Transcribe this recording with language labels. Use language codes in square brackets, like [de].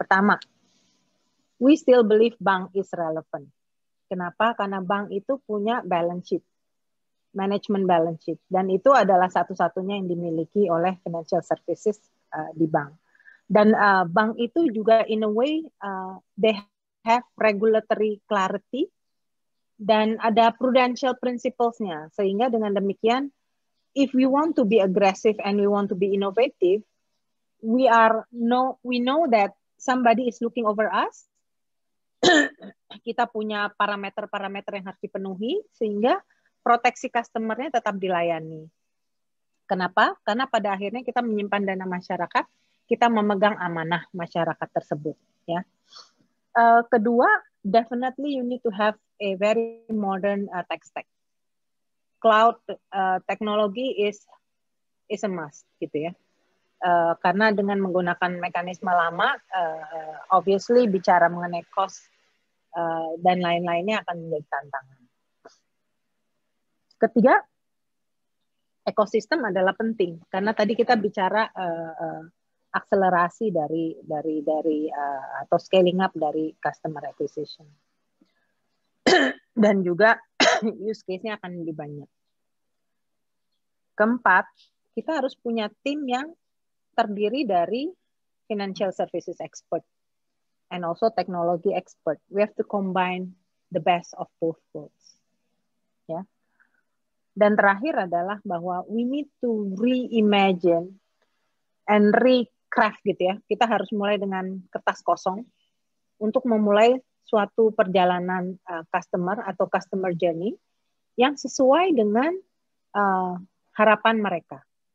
[en] Pertama, we still believe bank is relevant. [id] Kenapa? Karena bank itu punya balance sheet, management balance sheet, dan itu adalah satu-satunya yang dimiliki oleh financial services di bank. Dan bank itu juga [en] in a way they have regulatory clarity [id] dan ada prudential principles-nya, sehingga dengan demikian [en] if we want to be aggressive and we want to be innovative, we know that somebody is looking over us. [id] Kita punya parameter-parameter yang harus dipenuhi sehingga proteksi customer-nya tetap dilayani. Kenapa? Karena pada akhirnya kita menyimpan dana masyarakat, kita memegang amanah masyarakat tersebut. Ya. [en] Kedua, definitely you need to have a very modern tech stack. Cloud technology is a must, [id] gitu ya. Karena dengan menggunakan mekanisme lama, obviously bicara mengenai cost dan lain-lainnya akan menjadi tantangan. Ketiga, ekosistem adalah penting karena tadi kita bicara akselerasi dari atau scaling up dari customer acquisition dan juga use case-nya akan lebih banyak. Keempat, kita harus punya tim yang terdiri dari [en] financial services expert and also technology expert. We have to combine the best of both worlds. [id] Ya. Dan terakhir adalah bahwa [en] we need to reimagine and recraft [id] gitu ya. Kita harus mulai dengan kertas kosong untuk memulai suatu perjalanan customer atau customer journey yang sesuai dengan harapan mereka.